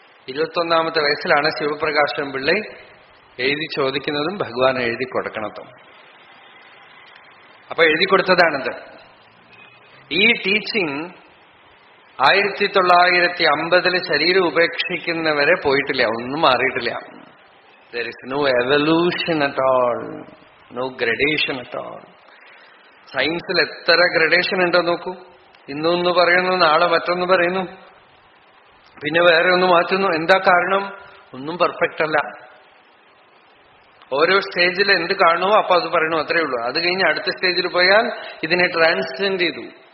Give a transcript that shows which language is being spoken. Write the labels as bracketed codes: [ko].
[ml] 21ാമത്തെ വയസ്സിലാണ് ശിവപ്രകാശം പിള്ളை എഴുതി ചോദിക്കുന്നതും ഭഗവാൻ എഴുതി കൊടുക്കണതും. അപ്പൊ എഴുതി കൊടുത്തതാണിത്. ഈ ടീച്ചിങ് 1950 ശരീരം ഉപേക്ഷിക്കുന്നവരെ പോയിട്ടില്ല, ഒന്നും മാറിയിട്ടില്ല. [en] There is no evolution at all, no gradation at all. [ml] സയൻസിൽ എത്ര ഗ്രഡേഷൻ ഉണ്ടോ നോക്കൂ. ഇന്നൊന്ന് പറയുന്നു, നാളെ മറ്റൊന്ന് പറയുന്നു, പിന്നെ വേറെ ഒന്ന് മാറ്റുന്നു. എന്താ കാരണം? ഒന്നും പെർഫെക്റ്റ് അല്ല. ഓരോ സ്റ്റേജിൽ എന്ത് കാണുമോ അപ്പൊ അത് പറയണു, അത്രേ ഉള്ളൂ. അത് കഴിഞ്ഞ് അടുത്ത സ്റ്റേജിൽ പോയാൽ ഇതിനെ ട്രാൻസ്ജെൻഡ് ചെയ്തു.